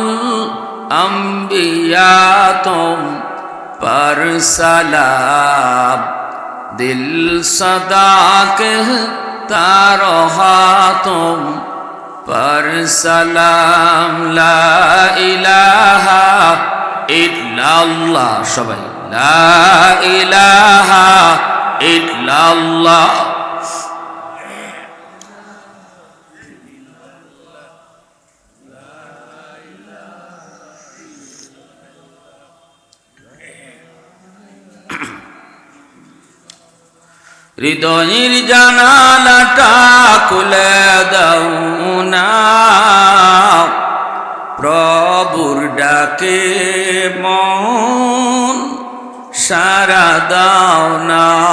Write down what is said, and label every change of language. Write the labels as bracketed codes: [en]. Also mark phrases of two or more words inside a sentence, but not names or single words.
[ur] الانبیاء تم پر سلام، دل صدا کہتا رہا تم پر سلام، [ar] لا الہ الا اللہ، [ur] সবাই [ar] لا الہ الا اللہ، [bn] হৃদয়ের জানালাটা খুলে দাও না, প্রভুর ডাকে মন সারা দাও না,